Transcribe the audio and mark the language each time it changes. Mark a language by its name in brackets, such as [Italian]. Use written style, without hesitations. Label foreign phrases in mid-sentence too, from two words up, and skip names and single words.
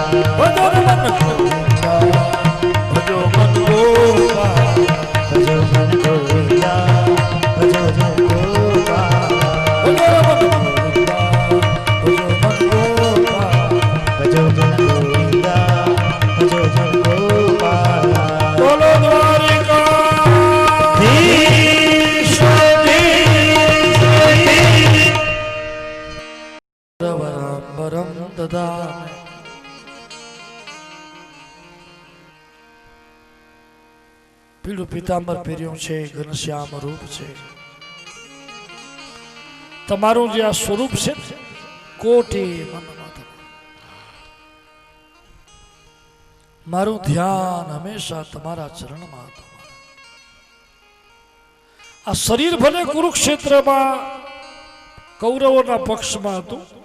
[Hindi] भजो रे मन गोविंदा भजो मन गोपाल भजो मन गोविंदा भजो मन गोपाला भजो रे मन गोविंदा भजो मन गोपाल भजो मन गोविंदा भजो मन गोपाला बोलो द्वारिका वरम ददामि [Gujarati] पीળું પીતાંબર પહેર્યું છે ઘનશ્યામ રૂપ છે તમારું જે આ સ્વરૂપ છે કોટી મનમાં મારું ધ્યાન હંમેશા તમારા ચરણમાં હતું આ શરીર ભલે કુરુક્ષેત્રમાં કૌરવોના પક્ષમાં હતું